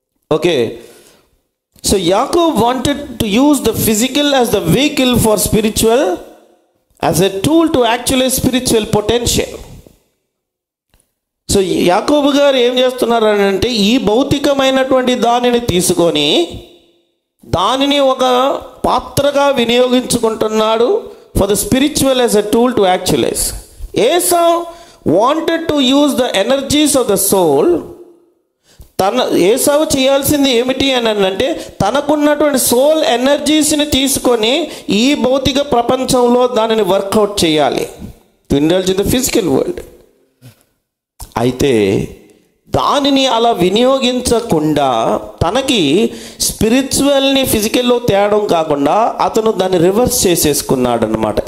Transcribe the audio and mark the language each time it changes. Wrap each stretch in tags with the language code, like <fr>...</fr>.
<en>Okay, so యాకోబ్ wanted to use the physical as the vehicle for spiritual, as a tool to actually spiritual potential.</en> <te>So యాకోబు గారు ఏం చేస్తున్నారు అని అంటే, ఈ భౌతికమైనటువంటి దానిని తీసుకొని దానిని ఒక పాత్రగా వినియోగించుకుంటున్నాడు</te> <en>for the spiritual as a tool to actualize. Esau wanted to use the energies of the soul.</en> <te>Esau చేయాల్సింది ఏమిటి అని అంటే, తనకున్నటువంటి సోల్ ఎనర్జీస్ని తీసుకొని ఈ భౌతిక ప్రపంచంలో దానిని వర్కౌట్ చేయాలి,</te> <en>To indulge in the physical world.</en> <te>అయితే దానిని అలా వినియోగించకుండా తనకి స్పిరిచువల్ని ఫిజికల్లో తేడం కాకుండా అతను దాన్ని రివర్స్ చేసేసుకున్నాడు అన్నమాట.</te>